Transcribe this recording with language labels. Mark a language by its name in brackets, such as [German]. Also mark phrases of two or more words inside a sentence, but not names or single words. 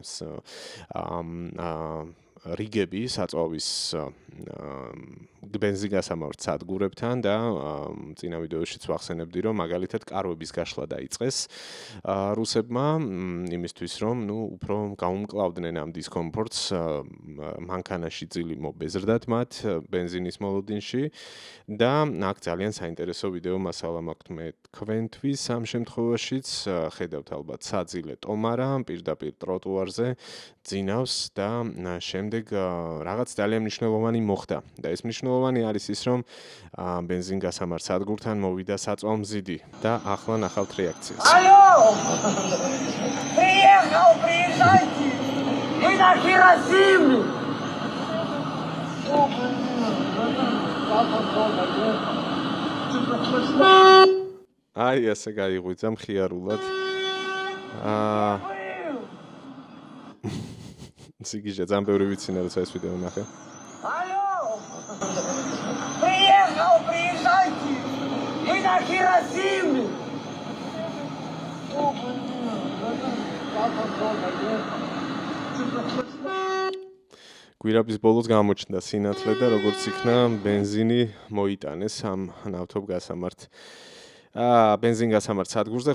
[Georgian] რიგები საწვავის ბენზინგასამართ სადგურებთან და წინა ვიდეოშიც ვახსენებდი, რომ მაგალითად კარვების გაშლა დაიწყეს რუსებმა იმისთვის, რომ უფრო გაუმკლავდნენ ამ დისკომფორტს, მანქანაში ძილი მობეზრდათ მათ ბენზინის მოლოდინში და აქ ძალიან საინტერესო ვიდეო მასალა მაქვთ მე თქვენთვის ამ შემთხვევაშიც. ხედავთ ალბათ საძილე ტომარა პირდაპირ ტროტუარზე ძინავს და შემდეგ რაღაც ძალიან მნიშვნელოვანი მოხდა და ეს მნიშვნელოვანი არის ის, რომ ბენზინგასამართ სადგურთან მოვიდა საწვავმზიდი და ახლა ნახავთ რეაქციას. [Russian] Алло! Приехал, приезжайте! Мы на Хиросиме! [Georgian] აი ესე გაიღვიძა მხიარულად. Сигиже, ძალიან ბევრი ვიცინე, როცა ეს ვიდეო ნახე. [Russian] Алло! Приехал, приезжайте! Мы на Хиросиме! [Georgian] გვირაბის ბოლოს გამოჩნდა სინათლე და როგორც იქნა ბენზინი მოიტანეს ამ ნავთობ გასამართ ბენზინგასამართ სადგურზე.